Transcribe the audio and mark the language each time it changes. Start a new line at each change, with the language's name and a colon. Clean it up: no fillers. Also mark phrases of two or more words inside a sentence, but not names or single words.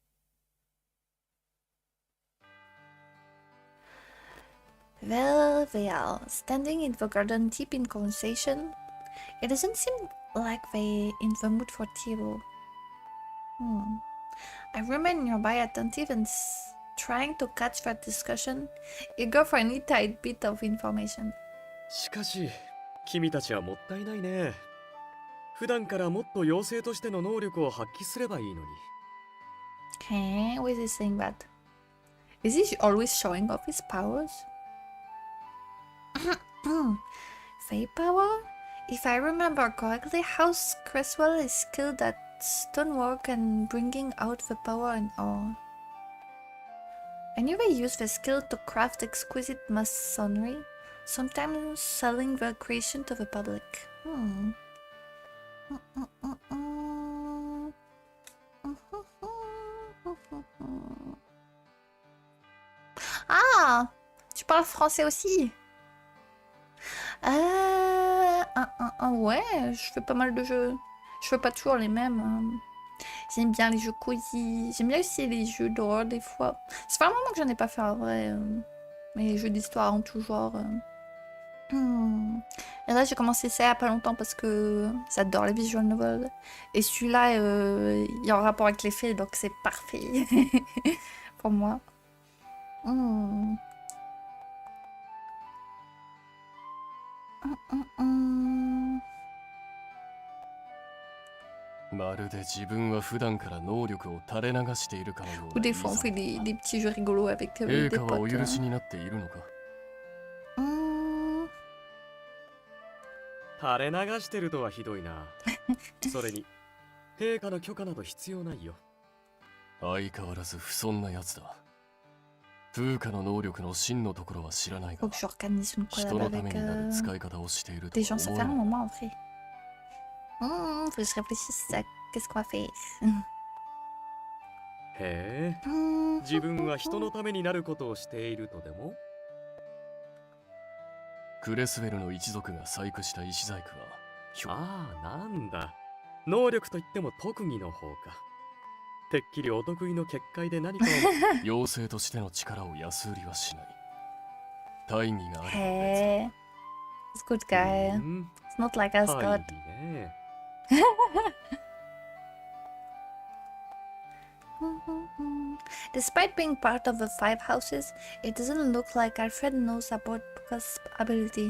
English: There they are, standing in the garden deep in conversation. It doesn't seem like they in the mood for tea though. I remain nearby, attentive and trying to catch that discussion, eager for any tiny bit of information.
Japanese: しかし、君たちはもったいないね。普段からもっと妖精としての能力を発揮すればいいのに。
English: Okay, why is he saying that? Is he always showing off his powers? Fey power? If I remember correctly, House Cresswell is skilled at stonework and bringing out the power in all. I knew they used the skill to craft exquisite masonry, sometimes selling their creation to the public. Ah!
French: Tu parles français aussi? Ouais, je fais pas mal de jeux. Je fais pas toujours les mêmes. J'aime bien les jeux cosy. J'aime bien aussi les jeux d'horreur des fois. Ça fait un moment que j'en ai pas fait en vrai. Mais les jeux d'histoire en tout genre. Et là j'ai commencé ça il y a pas longtemps parce que j'adore les
English: visual novels.
French: Et celui-là, il est en rapport avec les faits, donc c'est parfait pour moi.
Japanese: まるで自分は普段から能力を垂れ流しているかのような。
French: Ou des fois on fait des petits jeux rigolos avec des
Japanese: 陛下はお
French: potes.
Japanese: 許しになっているのか。垂れ流してるとはひどいな。それに、陛下の許可など必要ないよ。相変わらず不遜なやつだ。風化の能力の真のところは知らないが、
French: Faut que j'organise une
Japanese: 人
French: collab
Japanese: のため
French: avec
Japanese: になる使い方をしていると
French: des gens. Ça
Japanese: 思
French: fait
Japanese: え
French: un
Japanese: ない。
French: moment en fait. Faut que je réfléchisse à qu'est-ce qu'on va faire.
Japanese: へえ、自分は人のためになることをしているとでも？クレスウェルの一族が細工した石細工は、ああ、なんだ。能力といっても特技の方か。てっきりお得意の結界で何かを妖精としての力を安売りはしない。大義があれば別だ。
English: Hey, it's good guy. It's not like Asgard. Despite being part of the five houses, it doesn't look like Alfred knows about Puka's ability.